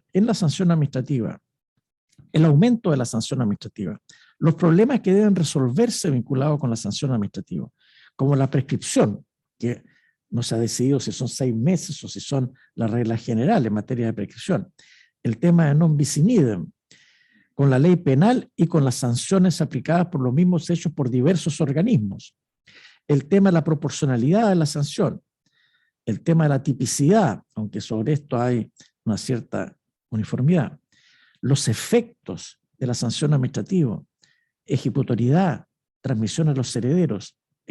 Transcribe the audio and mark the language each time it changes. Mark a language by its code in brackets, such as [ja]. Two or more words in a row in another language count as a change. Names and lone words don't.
[es] En la sanción administrativa, el aumento de la sanción administrativa, los problemas que deben resolverse vinculados con la sanción administrativa, como la prescripción, que no se ha decidido si son 6 meses o si son las reglas generales en materia de prescripción. El tema de [la] non bis in idem, [es] con la ley penal y con las sanciones aplicadas por los mismos hechos por diversos organismos. El tema de la proporcionalidad de la sanción. El tema de la tipicidad, aunque sobre esto hay una cierta uniformidad. Los efectos de la sanción administrativa, ejecutoriedad, transmisión a los herederos, etc.